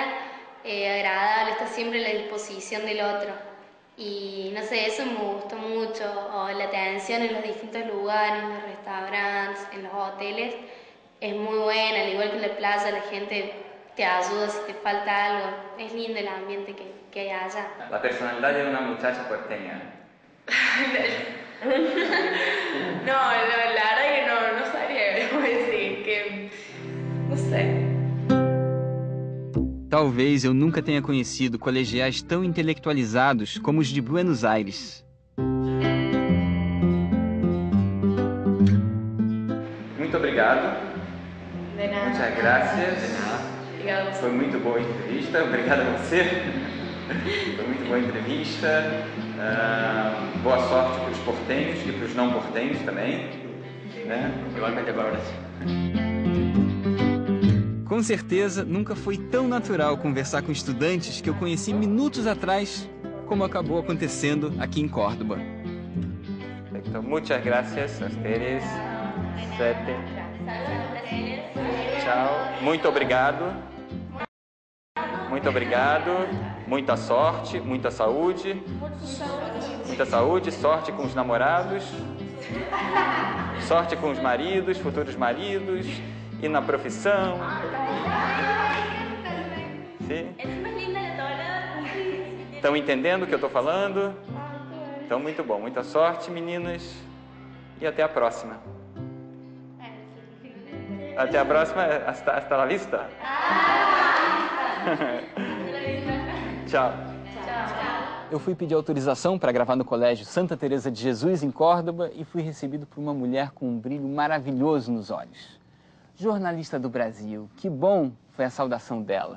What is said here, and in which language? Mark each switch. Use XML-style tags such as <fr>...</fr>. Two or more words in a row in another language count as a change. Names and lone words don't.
<es>Agradable, está siempre a la disposición del otro y no sé, eso me gustó mucho, o la atención en los distintos lugares, en los restaurantes, en los hoteles, es muy buena, al igual que en la playa la gente te ayuda si te falta algo, es lindo el ambiente que hay allá. La personalidad de una muchacha porteña. No, la verdad que no sabría cómo decir, que no sé.</es> <pt>Talvez eu nunca tenha conhecido colegiais tão intelectualizados como os de Buenos Aires. Muito obrigado. De nada.</pt> <es>Muchas gracias. De nada.</es> <pt>Obrigada. Foi muito boa a entrevista. Obrigado a você. Foi muito boa a entrevista. Boa sorte para os portenhos e para os não portenhos também. Né? Igualmente para o Brasil. Com certeza, nunca foi tão natural conversar com estudantes que eu conheci minutos atrás, como acabou acontecendo aqui em Córdoba.</pt> <es>Perfecto. Muchas gracias a ustedes.</es> <pt>Tchau. Muito obrigado. Muito obrigado. Muita sorte, muita saúde. Muita saúde, sorte com os namorados. Sorte com os maridos, futuros maridos. E na profissão. Sim? Estão entendendo o que eu estou falando? Então, muito bom. Muita sorte, meninas. E até a próxima. Até a próxima.</pt> <es>Hasta la vista.</es> <pt>Tchau. Eu fui pedir autorização para gravar no Colégio Santa Teresa de Jesus, em Córdoba, e fui recebido por uma mulher com um brilho maravilhoso nos olhos. Jornalista do Brasil, que bom foi a saudação dela.</pt>